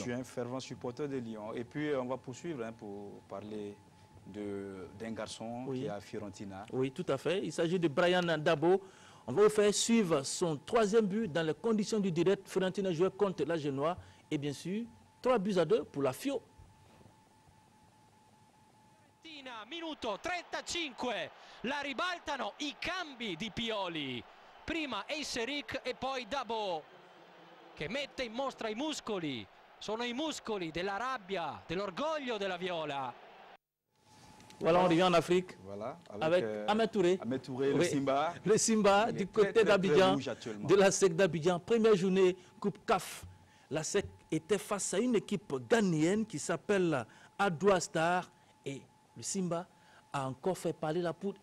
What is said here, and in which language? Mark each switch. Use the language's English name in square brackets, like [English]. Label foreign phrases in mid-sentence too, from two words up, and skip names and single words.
[French] Je suis un fervent supporter de Lyon. Et puis on va poursuivre pour parler d'un garçon qui est à Fiorentina. Oui, tout à fait. Il s'agit de Brian Dabo. On va vous faire suivre son 3e but dans les conditions du direct. Fiorentina jouait contre la Genoa. Et bien sûr, 3 buts à 2 pour la Fio. [Italian] Minuto 35, la ribaltano I cambi di Pioli, prima Eiseric e poi Dabo che mette in mostra I muscoli, sono I muscoli della rabbia, dell'orgoglio della Viola. [French] Voilà, on revient en Afrique avec Ahmed Touré. Ahmed Touré, le Simba. Le Simba du côté d'Abidjan, de la SEC d'Abidjan. Première journée, Coupe CAF. La SEC était face à une équipe ghanéenne qui s'appelle Adoua Star et le Simba a encore fait parler la poudre.